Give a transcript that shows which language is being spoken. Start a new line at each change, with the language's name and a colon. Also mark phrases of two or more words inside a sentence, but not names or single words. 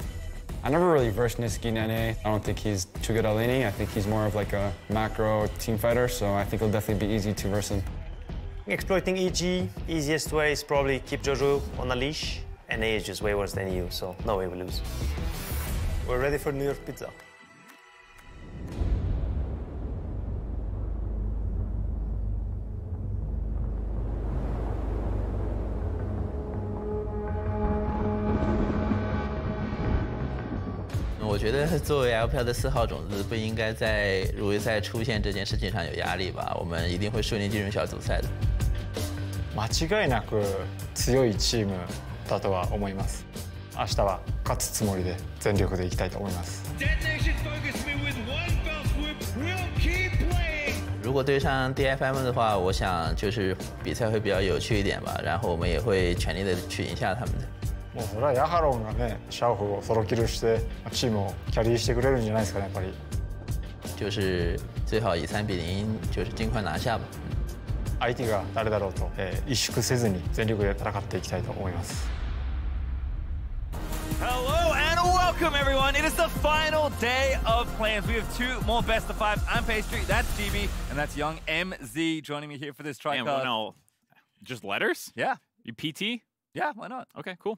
English: I never really versed Niski in NA. I don't think he's too good at laning. I think he's more of like a macro team fighter, so I think it'll definitely be easy to verse him. Exploiting EG, easiest way is probably keep Jojo on a leash. NA is just way worse than EU, so no way we lose. We're ready for New York pizza.
Chinese: 我觉得作为 LPL 的4号种子，不应该在入围赛出现这件事情上有压力吧？我们一定会顺利进入小组赛的。
Japanese: 間違いなく強いチームだとは思います。明日は勝つつもりで全力でいきたいと思います。
Chinese: 如果对上 DFM 的话，我想就是比赛会比較有趣一点吧，然後我們也會全力的去贏下他們的。
Japanese: もうそれはヤハロンがね、シャオフをソロキルしてチームをキャリーしてくれるんじゃないですかね、やっぱり。
Chinese: 就是最好以3比0就是尽快拿下吧。
Japanese: 相手が誰だろうと、萎縮せずに全力で戦っていきたいと思います。
English: Hello and welcome, everyone. It is the final day of plans. We have 2 more best of 5. I'm Pastry, that's GB, and that's young MZ joining me here for this tricard. Well, no, just letters? Yeah. You PT? Yeah, why not? Okay, cool.